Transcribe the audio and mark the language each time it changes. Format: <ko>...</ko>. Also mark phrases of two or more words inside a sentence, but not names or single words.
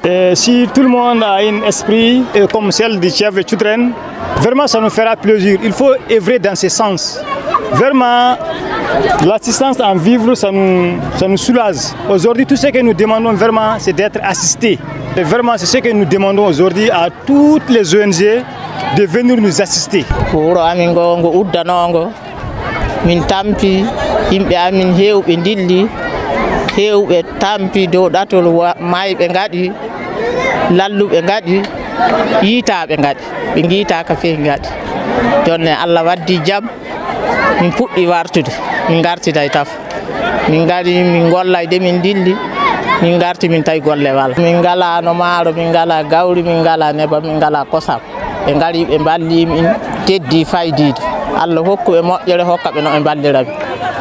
<fr>Et si tout le monde a un esprit comme celle de CFV Children, vraiment ça nous fera plaisir. Il faut œuvrer dans ce sens. Vraiment, l'assistance en vivre, ça nous soulage. Aujourd'hui, tout ce que nous demandons vraiment, c'est d'être assistés. Et vraiment, c'est ce que nous demandons aujourd'hui à toutes les ONG de venir nous assister.</fr> <ff>Wuro amin ngo uddanongo min tampi yimɓe amin hewɓe dilli hewɓe tampi dow ɗatol mayɓe gaɗi lalluɓe gaɗi yiitaɓe gaɗi ɓe guitaka fe gaɗi jonne Allah waddi jaam min puɗɗi wartude min gartiday taf min gari min gollayde min dilli min garti min tawi golle wala min ngala no maaro min ngala gawri min ngala neba min ngala kosam ɓe ngari ɓe balli min teddi faydide Allah hokku ɓe moƴƴere hokka ɓe no ɓe balliraɓe</ff>